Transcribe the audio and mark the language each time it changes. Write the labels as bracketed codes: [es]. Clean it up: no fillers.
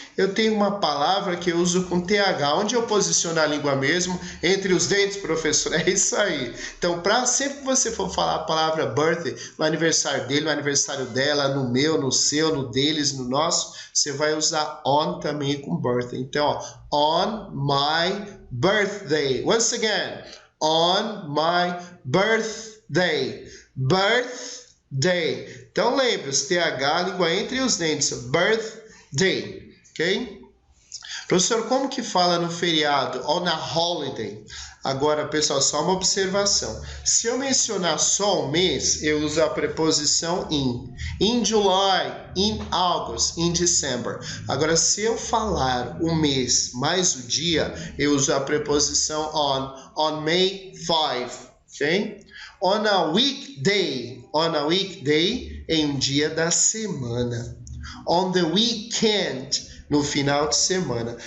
[pt] Eu tenho uma palavra que eu uso com TH. Onde eu posiciono a língua mesmo? Entre os dentes, professor? É isso aí. Então, sempre que você for falar a palavra birthday, no aniversário dele, no aniversário dela, no meu, no seu, no deles, no nosso, você vai usar on também com birthday. [en] Então, on my birthday. Once again, on my birthday. Birthday. [pt] Então, lembre-se, TH, língua entre os dentes. Birthday, ok? Professor, como que fala no feriado? [en] On a holiday. [pt] Agora, pessoal, só uma observação. Se eu mencionar só um mês, eu uso a preposição in. [en] In July, in August, in December. [pt] Agora, se eu falar o mês mais o dia, eu uso a preposição [en] on May 5, [pt] ok? [en] On a weekday, [pt] em um dia da semana. [en] On the weekend, [pt] no final de semana.